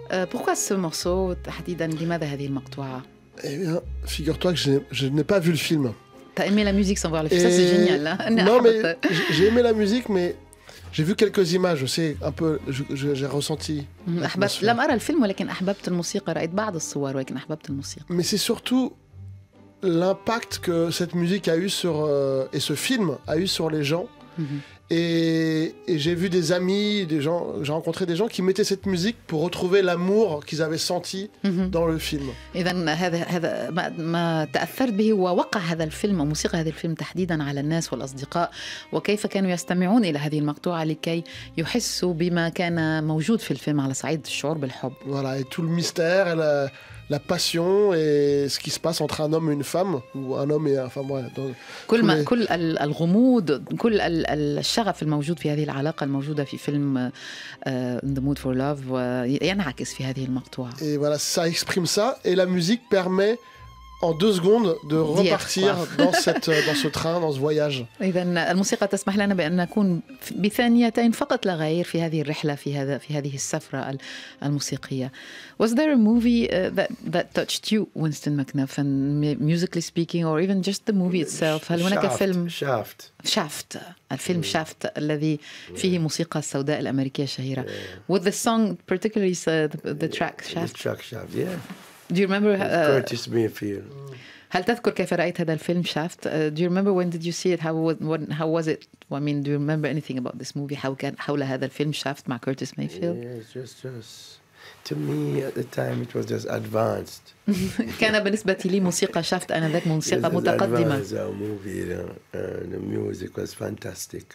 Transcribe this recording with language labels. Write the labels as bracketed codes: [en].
[fr] Pourquoi ce morceau [ar] تحديدا؟ لماذا هذه المقطوعة؟ [fr] Eh bien, figure-toi que je n'ai pas vu le film. T'as aimé la musique sans voir le film? Ça c'est génial. Hein? Non mais j'ai aimé la musique mais j'ai vu quelques images, je sais un peu, j'ai ressenti. [ar] أحببت لم أرى الفيلم ولكن أحببت الموسيقى. رأيت بعض الصور ولكن أحببت الموسيقى. [fr] Mais c'est surtout l'impact que cette musique a eu sur et ce film a eu sur les gens. Et j'ai vu des amis, des gens, j'ai rencontré des gens qui mettaient cette musique pour retrouver l'amour qu'ils avaient senti dans le film. [ar] إذن هذا ما تأثرت به ووقع هذا الفيلم وموسيقى هذا الفيلم تحديدا على الناس والأصدقاء وكيف كانوا يستمعون إلى هذه المقطوعة لكي يحسوا بما كان موجود في الفيلم على صعيد الشعور بالحب. [fr] Voilà, et tout le mystère et la passion et ce qui se passe entre un homme et une femme ou un homme et enfin voilà. [ar] كل الغموض كل الشغف الموجود في هذه العلاقة الموجودة في فيلم The Mood for Love ينعكس في هذه المقطوعة. [fr] Et voilà, ça exprime ça et la musique permet en 2 secondes de repartir dans ce train, dans ce voyage. [ar] إذن الموسيقى تسمح لنا بأن نكون بثانيتين فقط لا غير في هذه الرحلة في هذه السفرة الموسيقية. [en] Was there a movie that touched you, Winston McNuff, and musically speaking, or even just the movie itself? [ar] هل هناك فيلم شافت الفيلم شافت الذي فيه موسيقى السوداء الأمريكية الشهيرة. [en] With the song particularly the track Shaft. The track Shaft, yeah. Do you remember Curtis Mayfield. [ar] هل تذكر كيف رأيت هذا الفيلم شافت? [en] Do you remember when did you see it? How was it? I mean, do you remember anything about this movie? How [ar] كان حول هذا الفيلم شافت مع Curtis Mayfield? [en] Yeah, it's just to me at the time it was just advanced. [ar] كان بالنسبة لي موسيقى شافت آنذاك موسيقى متقدمة. [en] Movie, the music was fantastic.